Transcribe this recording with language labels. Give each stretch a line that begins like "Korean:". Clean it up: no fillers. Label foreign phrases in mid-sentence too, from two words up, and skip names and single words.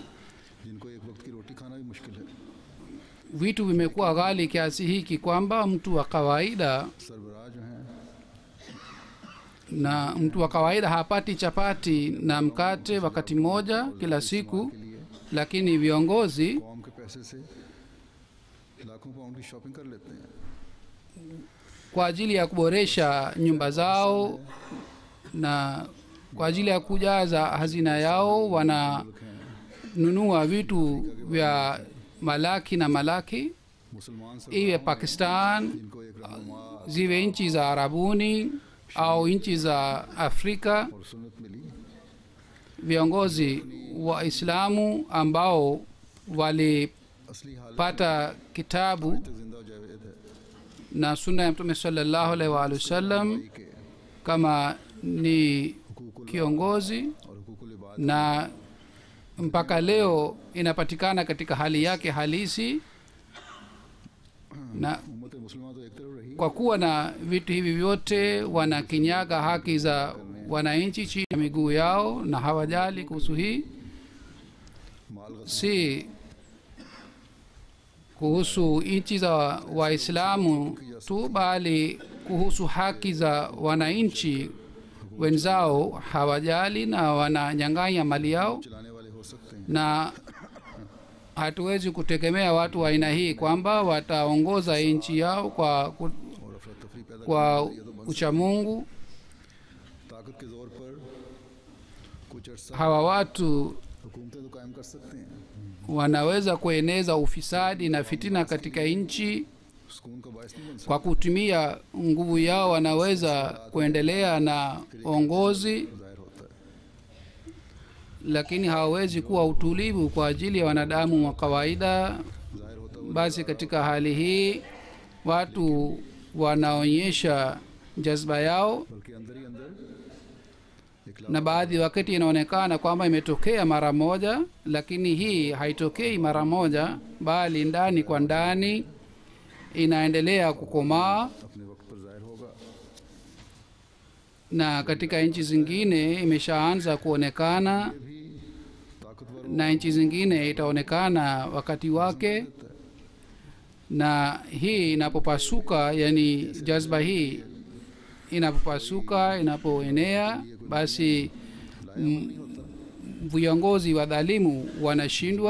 Urdu: جن کو ایک وقت کی روٹی کھانا بھی مشکل ہے.
Swahili: Vitu vimekuwa ghali kiasi hiki kwamba mtu wa kawaida
Urdu: سربراہ جو ہیں
Swahili: hapati chapati na mkate wakati mmoja kila siku, lakini viongozi
Urdu: قوم کے پیسے سے لاکھوں پاؤنڈ کی شاپنگ کر لیتے ہیں.
Swahili: kwa ajili ya kuboresha nyumba zao na kwa ajili ya kujaza hazina yao wananunua vitu vya malaki na malaki,
Urdu: مسلمان سب
Swahili: iwe Pakistan,
Urdu: ان کو ایک رہنما
Swahili: ziwe nchi za Arabuni au nchi za Afrika.
Urdu: اور سنت ملی
Swahili: Viongozi wa Islamu ambao walipata
Urdu: اصلی حالت
Swahili: kitabu
Urdu: تک زندہ جاوید ہے
Swahili: na sunna ya Mtume
Arabic: صلى الله عليه وسلم
Urdu: کہ
Swahili: kama ni kiongozi,
Urdu: اور حقوق العباد
Swahili: na mpaka leo inapatikana katika hali yake halisi. Na
Urdu: امت مسلمان تو ایک طرف رہی
Swahili: kwa kuwa na vitu hivi vyote wanakinyaga haki za wananchi chini ya miguu yao na hawajali kuhusu hii.
Urdu: مال گز
Swahili: Si kuhusu nchi za Waislamu tu, bali kuhusu haki za wananchi wenzao hawajali na wananyang'anya mali yao.
Urdu: چلانے والے ہو سکتے ہیں
Swahili: Na hatuwezi kutegemea watu wa aina hii kwamba wataongoza nchi yao kwa
Urdu: اور افرا تفری پیدا
Swahili: kwa uchamungu.
Urdu: طاقت کے زور پر کچھ عرصہ
Swahili: Hawa watu
Urdu: حکومتیں تو قائم کر سکتے ہیں.
Swahili: wanaweza kueneza ufisadi na fitina katika nchi.
Urdu: سکون کا باعث نہیں بن
Swahili: Kwa kutumia nguvu yao wanaweza kuendelea na uongozi,
Urdu: سکتا ظاہر ہوتا ہے.
Swahili: lakini hawawezi kuwa utulivu kwa ajili ya wanadamu wa kawaida.
Urdu: ظاہر ہوتا
Swahili: Basi katika hali hii watu wanaonyesha jazba yao,
Urdu: بلکہ اندر ہی اندر ایک
Swahili: na baadhi wakati inaonekana kwamba imetokea mara moja, lakini hii haitokei mara moja, bali ndani kwa ndani inaendelea kukomaa,
Urdu: اپنے وقت پر ظاہر ہوگا.
Swahili: na katika nchi zingine imeshaanza kuonekana,
Urdu: بھی طاقتور
Swahili: na nchi zingine itaonekana wakati wake. Na hii inapopasuka, yani jazba hii inapopasuka, inapoenea, basi viongozi wa dhalimu wanashindwa,